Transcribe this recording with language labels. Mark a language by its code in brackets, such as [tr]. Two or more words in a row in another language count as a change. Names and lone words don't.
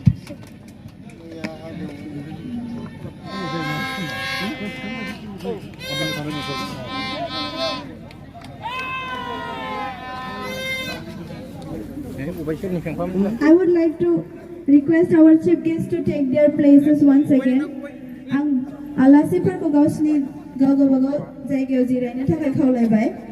[en] I would like to request our chief guests to take their places once again. [brx] आं आलासिफोरखौ गावसिनि गावबागाव जायगायाव जिरायनो थाखाय खावलायबाय.